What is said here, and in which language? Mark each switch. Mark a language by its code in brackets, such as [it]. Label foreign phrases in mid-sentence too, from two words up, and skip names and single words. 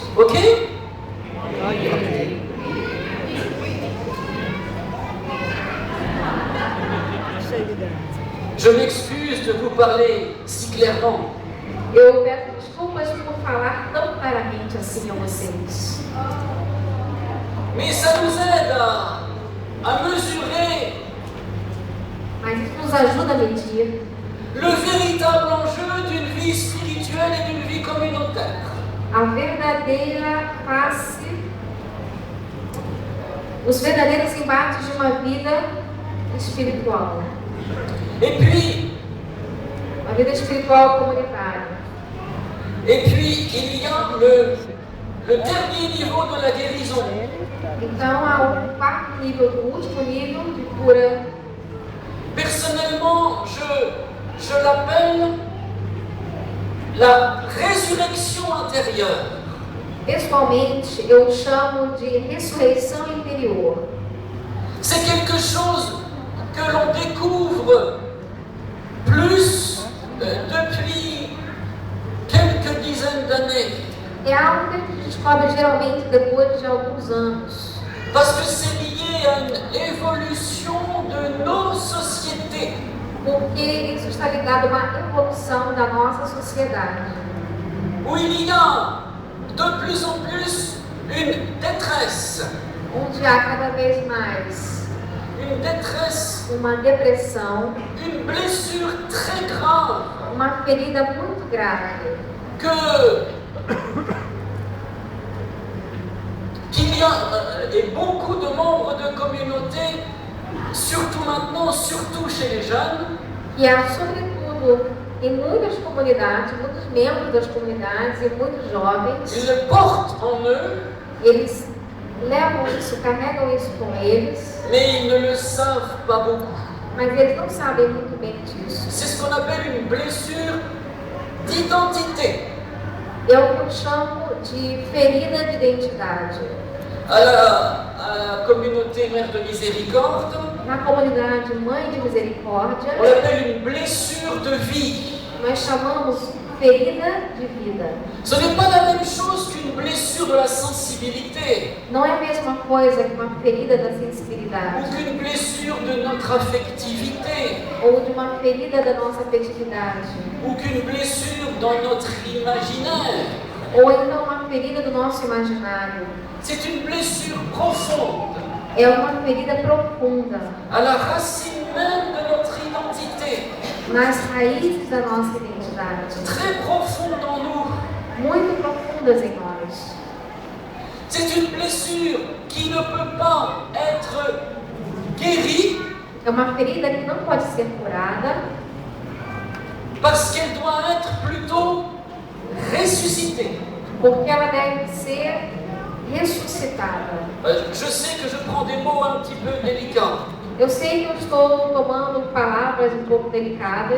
[fr] Ok? Je m'excuse de vous parler si clairement. [pt] Eu peço desculpas por falar tão claramente assim a vocês. [fr] Mais ça nous aide à mesurer [pt] Mas isso nos ajuda a medir [fr] le véritable enjeu d'une vie spirituelle et d'une vie communautaire. [pt] a verdadeira face, os verdadeiros embates de uma vida espiritual. [fr] Et puis, [pt] Uma vida espiritual comunitária. [fr] il y a le dernier niveau de la guérison. [pt] Então, há o quarto nível, o último nível de cura. [fr] Personnellement, je l'appelle la résurrection intérieure. [pt] Pessoalmente, eu chamo de ressurreição interior. [fr] C'est quelque chose que l'on découvre plus depuis quelques dizaines d'années. [pt] É algo que a gente descobre geralmente depois de alguns anos. [fr] Parce que c'est lié à une évolution de nos sociétés. [pt] Porque isso está ligado a uma evolução da nossa sociedade. [fr] Où il y a de plus en plus une détresse. [pt] Onde há cada vez mais [fr] Une détresse, [pt] uma depressão, [fr] une blessure très grave [pt] uma ferida muito grave. [fr] Qu'il y a et beaucoup de membres de communautés, surtout maintenant, surtout chez les jeunes, [pt] E há, sobretudo, em muitas comunidades, muitos membros das comunidades e muitos jovens, [fr] ils le portent en eux, [pt] eles levam isso, carregam isso com eles, [fr] mais ils ne le savent pas beaucoup. [pt] mas eles não sabem muito bem disso. [fr] C'est ce qu'on appelle une blessure d'identité. [pt] É o que eu chamo de ferida de identidade. [fr] À la communauté Mère de Miséricorde, [pt] Na comunidade Mãe de Misericórdia, [fr] on l'appelle une blessure de vie. [pt] nós chamamos ferida de vida. [fr] Ce n'est pas la même chose qu'une blessure de la sensibilité [pt] Não é a mesma coisa que uma ferida da ou sensibilidade [fr] qu'une blessure de notre affectivité [pt] ou de uma ferida da nossa afetividade [fr] ou qu'une blessure dans notre imaginaire. [pt] ou então uma ferida do nosso imaginário. [fr] C'est une blessure profonde [pt] É uma ferida profunda [fr] à la racine même de notre identité, [pt] nas raízes da nossa identidade, [fr] très profonde en nous. [pt] muito profundas em nós. [fr] C'est une blessure qui ne peut pas être guérie [pt] É uma ferida que não pode ser curada [fr] parce qu'elle doit être plutôt ressuscitée. [pt] porque ela deve ser ressuscitada. [fr] Je sais que je prends des mots un petit peu délicats, [pt] Eu sei que eu estou tomando palavras um pouco delicadas,